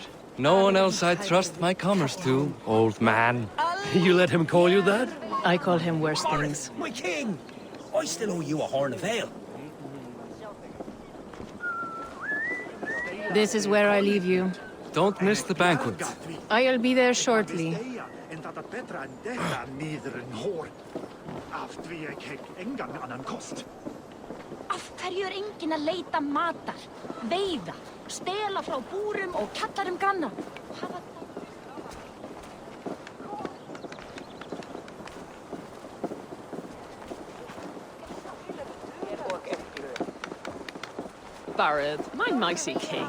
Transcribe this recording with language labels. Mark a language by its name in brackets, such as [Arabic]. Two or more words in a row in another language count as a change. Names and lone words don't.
[English] No one else I'd trust my commerce to, old man. You let him call you that? I call him worse things. My king! I still owe you a horn of ale. This is where I leave you. Don't miss the banquet. I'll be there shortly. [Icelandic] Af hverju enginn að leita matar, veiða, stela frá búrum og kalla ganna? [English] Barid, my mighty king.